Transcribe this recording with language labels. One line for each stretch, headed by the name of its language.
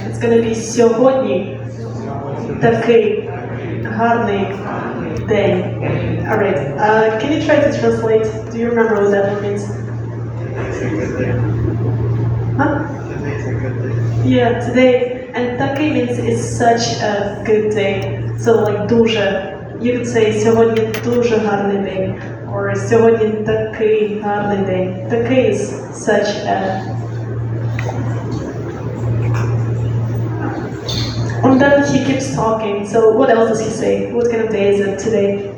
English: It's gonna be
Ukrainian: сьогодні такий гарний день.
English: Alright. Can you try to translate? Do you remember what that one means? Huh? Yeah, today. And такий means it's such a good day. So like дуже. You could say
Ukrainian: сьогодні дуже гарний день.
English: Or
Ukrainian: сьогодні такий гарний день.
English: Такий is such a. And then he keeps talking. So what else does he say? What kind of day is it today?